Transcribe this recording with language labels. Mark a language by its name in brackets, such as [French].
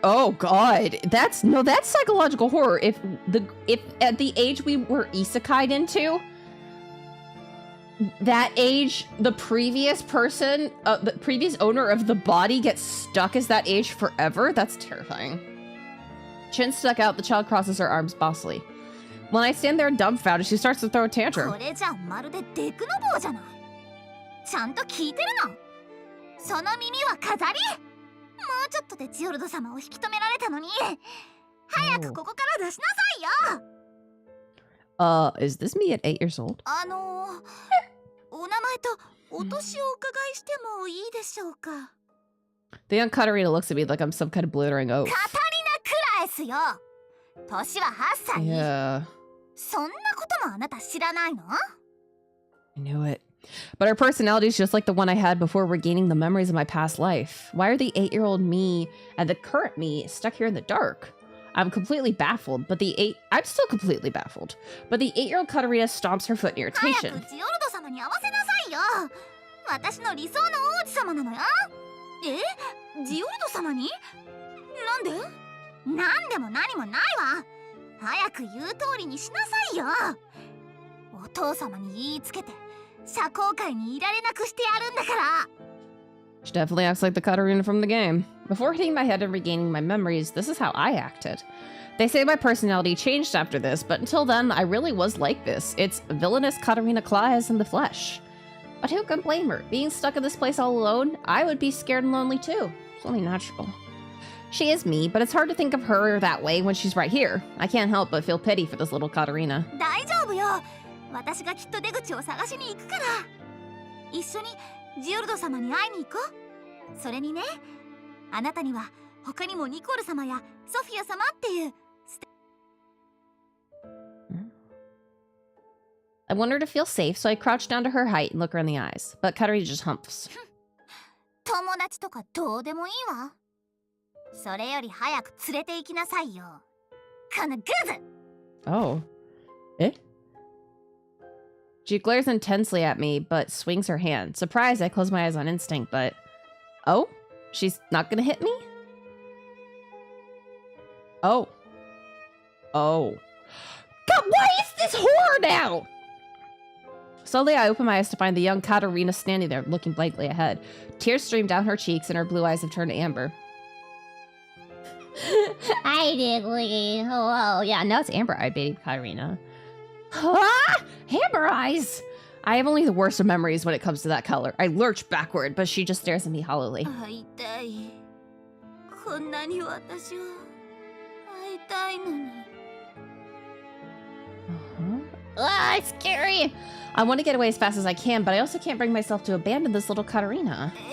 [English] Oh God, that's psychological horror. If at the age we were isekai'd into, that age, the previous person, the previous owner of the body gets stuck as that age forever. That's terrifying. Chin stuck out, the child crosses her arms bossily. When I stand there dumbfounded, she starts to throw a [Japanese] こ [English] tantrum. [Japanese] れじゃまるでデクノボーじゃない。ちゃんと聞いてるの？その耳は飾り？もうちょっとでジオルド様を引き止められたのに。早くここから出しなさいよ。 [English] Is this me at 8 years old? [Japanese] お名前とお年をお伺いしてもいいでしょうか。 [English] The young Catarina looks at me like I'm some kind of blithering oaf. [Japanese] カタリナ・クラエスよ。年は8歳。 [English] Yeah, [Japanese] そんなこともあなた知らないの？ [English] I knew it. But her personality is just like the one I had before regaining the memories of my past life. Why are the 8-year-old me and the current me stuck here in the dark? I'm completely baffled, but I'm still completely baffled. But the 8-year-old Catarina stomps her foot in [Japanese] 早 [English] irritation. [Japanese] くジオルド様に会わせなさいよ。私の理想の王子様なのよ。ジオルド様に？なんで？なんでも何もないわ。早く言う通りにしなさいよ。お父様に言いつけて社交界にいられなくしてやるんだから。 [English] She definitely acts like the Catarina from the game. Before hitting my head and regaining my memories, this is how I acted. They say my personality changed after this, but until then, I really was like this. It's villainous Catarina Claes in the flesh. But who can blame her? Being stuck in this place all alone, I would be scared and lonely too. It's only natural. She is me, but it's hard to think of her that way when she's right here. I can't help but feel pity for this little Catarina. [Japanese] 大丈夫よ。私がきっと出口を探しに行くから。一緒にジオルド様に会いに行こう。それにね、あなたには他にもニコール様やソフィア様っていう。 [English] I want her to feel safe, so I crouch down to her height and look her in the eyes. But Catarina just humps. [Japanese] 友達とかどうでもいいわ。それより早く連れて行きなさいよ。このグズ。 [English] Oh. Eh? She glares intensely at me, but swings her hand. Surprised, I close my eyes on instinct, but... Oh? She's not gonna hit me? Oh. Oh. God, why is this horror now? Slowly, I open my eyes to find the young Catarina standing there, looking blankly ahead. Tears stream down her cheeks, and her blue eyes have turned to amber. I did. Oh, yeah, now it's amber-eyed, baby Catarina. Ah! Amber eyes! I have only the worst of memories when it comes to that color. I lurch backward, but she just stares at me hollowly. [Japanese] 会いたい。こんなに私は会いたいのに。 [English] Ah, it's scary! I want to get away as fast as I can, but I also can't bring myself to abandon this little Catarina.